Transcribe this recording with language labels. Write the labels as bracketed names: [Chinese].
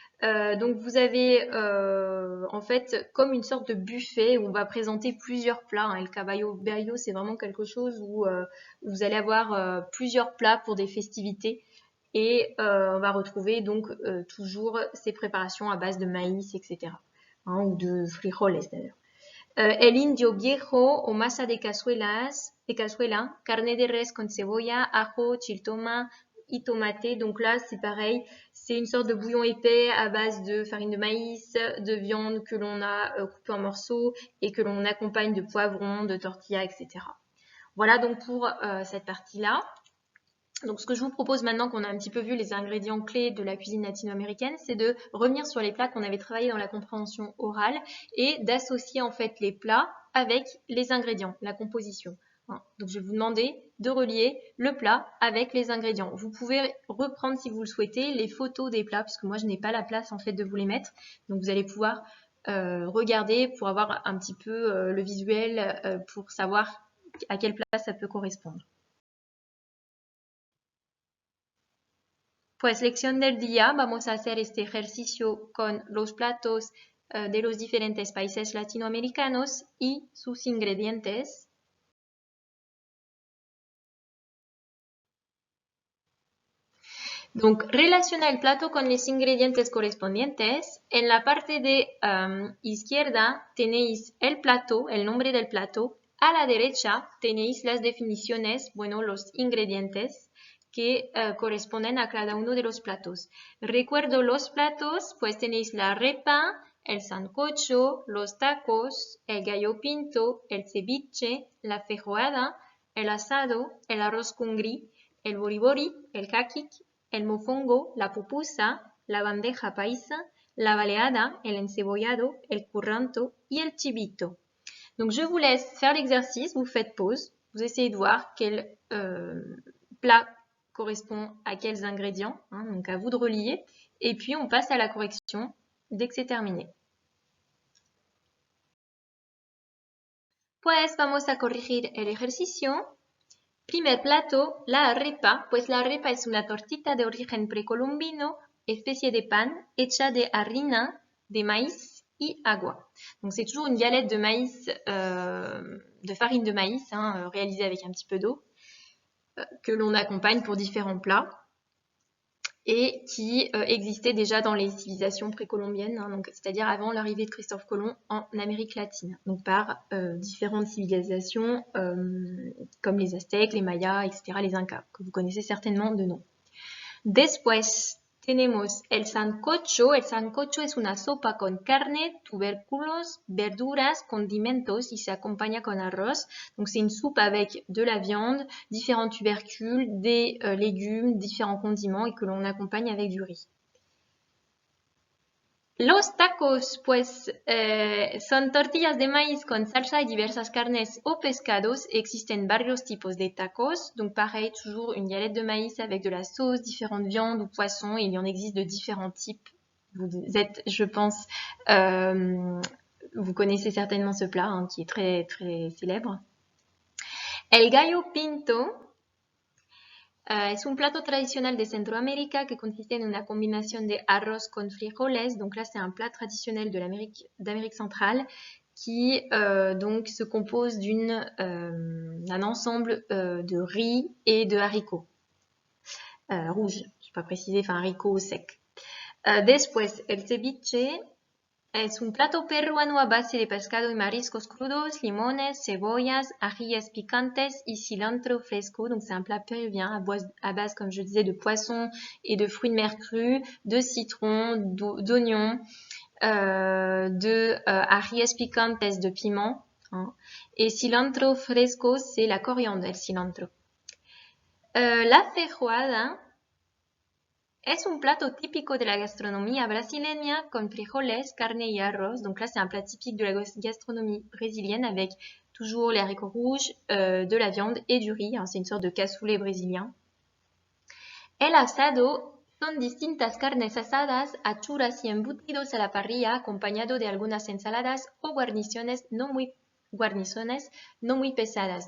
[French] Donc vous avez en fait comme une sorte de buffet où on va présenter plusieurs plats, hein. El caballo bayo, c'est vraiment quelque chose où vous allez avoir plusieurs plats pour des festivités et on va retrouver donc toujours ces préparations à base de maïs, etc. Hein, ou de frijoles d'ailleurs. [Spanish] El indio viejo o masa de cazuela, carne de res con cebolla, ajo, chiltoma y tomate. [French] Donc là, c'est pareil, c'est une sorte de bouillon épais à base de farine de maïs, de viande que l'on a coupée en morceaux et que l'on accompagne de poivrons, de tortillas, etc. Voilà donc pour cette partie-là. Donc ce que je vous propose maintenant qu'on a un petit peu vu les ingrédients clés de la cuisine latino-américaine, c'est de revenir sur les plats qu'on avait travaillés dans la compréhension orale et d'associer en fait les plats avec les ingrédients, la composition. Donc je vais vous demander de relier le plat avec les ingrédients. Vous pouvez reprendre si vous le souhaitez les photos des plats, puisque moi je n'ai pas la place en fait de vous les mettre. Donc vous allez pouvoir regarder pour avoir un petit peu le visuel pour savoir à quel plat ça peut correspondre. [Spanish] Pues lección del día, vamos a hacer este ejercicio con los platos de los diferentes países latinoamericanos y sus ingredientes. Donc, relaciona el plato con los ingredientes correspondientes. En la parte de izquierda tenéis el plato, el nombre del plato. A la derecha tenéis las definiciones, bueno, los ingredientes que corresponden a cada uno de los platos. Recuerdo los platos, pues tenéis la arepa, el sancocho, los tacos, el gallo pinto, el ceviche, la feijoada, el asado, el arroz con gris, el boribori, el caquic, el mofongo, la pupusa, la bandeja paisa, la baleada, el encebollado, el curranto y el chivito. [French] Donc je vous laisse faire l'exercice, vous faites pause, vous essayez de voir quel plat correspond à quels ingrédients, hein, donc à vous de relier, et puis on passe à la correction dès que c'est terminé. [Spanish] Pues vamos a corregir el ejercicio. Primer plato, la arepa, pues la arepa es una tortita de origen precolombino, especie de pan hecha de harina, de maïs y agua. [French] Donc c'est toujours une galette de maïs, de farine de maïs, hein, réalisée avec un petit peu d'eau, que l'on accompagne pour différents plats et qui existait déjà dans les civilisations précolombiennes, hein, donc c'est-à-dire avant l'arrivée de Christophe Colomb en Amérique latine, donc par différentes civilisations comme les Aztèques, les Mayas, etc., les Incas, que vous connaissez certainement de nom. [Spanish] Después tenemos el sancocho. El sancocho es una sopa con carne, tubérculos, verduras, condimentos y se acompaña con arroz. [French] Donc c'est une soupe avec de la viande, différents tubercules, des légumes, différents condiments et que l'on accompagne avec du riz. [Spanish] Los tacos, pues, son tortillas de maíz con salsa y diversas carnes o pescados. Existen varios tipos de tacos. [French] Donc, pareil, toujours une galette de maïs avec de la sauce, différentes viandes ou poissons. Il y en existe de différents types. Vous êtes, je pense, vous connaissez certainement ce plat, hein, qui est très, très célèbre. [Spanish] El gallo pinto. Es un plato tradicional de Centroamérica que consiste en una combinación de arroz con frijoles. [French] Donc là, c'est un plat traditionnel d'Amérique centrale qui donc se compose d'un ensemble de riz et de haricots rouges. Je ne vais pas préciser, enfin haricots secs. [Spanish] Después, el ceviche. Es un plato peruano a base de pescado y mariscos crudos, limones, cebollas, ajíes picantes y cilantro fresco. [French] Donc c'est un plat péruvien à base, comme je disais, de poissons et de fruits de mer crus, de citron, d'oignons, de [Spanish] ajíes picantes, [French] de piment. Hein. Et cilantro fresco, c'est la coriandre, el cilantro. [Spanish] La feijoada. Es un plato típico de la gastronomía brasileña con frijoles, carne y arroz. [French] Donc là, c'est un plat typique de la gastronomie brésilienne avec toujours les haricots rouges, de la viande et du riz. Hein, c'est une sorte de cassoulet brésilien. [Spanish] El asado son distintas carnes asadas, achuras y embutidos a la parrilla acompañado de algunas ensaladas o guarniciones no muy pesadas.